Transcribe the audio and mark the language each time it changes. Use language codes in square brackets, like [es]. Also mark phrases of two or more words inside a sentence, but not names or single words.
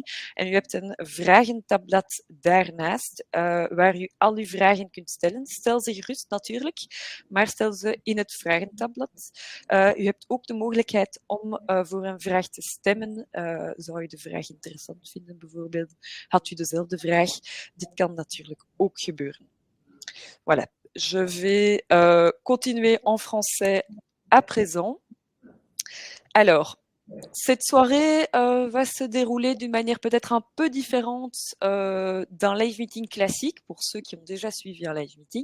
[nl] En u hebt een vragentabblad daarnaast, waar u al uw vragen kunt stellen. Stel ze gerust natuurlijk, maar stel ze in het vragentabblad. U hebt ook de mogelijkheid om voor een vraag te stemmen. Zou u de vraag interessant vinden bijvoorbeeld? Had u dezelfde vraag? Dit kan natuurlijk ook gebeuren. [fr] Voilà, je vais continuer en français à présent. Alors, cette soirée va se dérouler d'une manière peut-être un peu différente d'un [en] live meeting [fr] classique pour ceux qui ont déjà suivi un [en] live meeting.